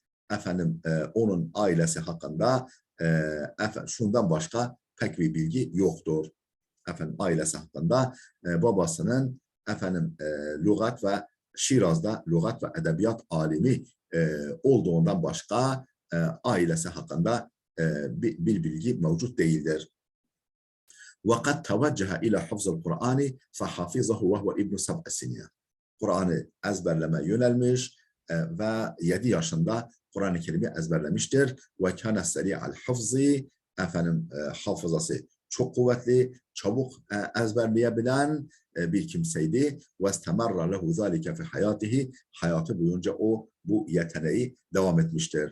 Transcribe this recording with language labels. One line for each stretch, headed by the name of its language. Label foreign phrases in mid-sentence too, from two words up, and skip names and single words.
Turkish: Efendim onun ailesi hakkında şundan başka pek bir bilgi yoktur. Efendim ailesi hakkında babasının efendim lügat ve Şiraz'da lügat ve edebiyat alimi olduğundan başka ailesi hakkında bir bilgi mevcut değildir.
Arabic: وَقَدْ تَوَجَّهَ إِلَى حَفْظِ الْقُرْآنِ فَحَفِظَهُ وَهُوَ İbn 7 سِنِينَ.
Turkish: Kur'an'ı ezberleme yönelmiş ve 7 yaşında Kur'an-ı Kerim'i ezberlemiştir.
Arabic: وكان سريع الحفظ
Turkish: efendim hafızası çok kuvvetli, çabuk ezberleyebilen bir kimseydi.
Arabic: واستمر له ذلك في حياته.
Turkish: Hayatı boyunca o bu yeteneği devam etmiştir.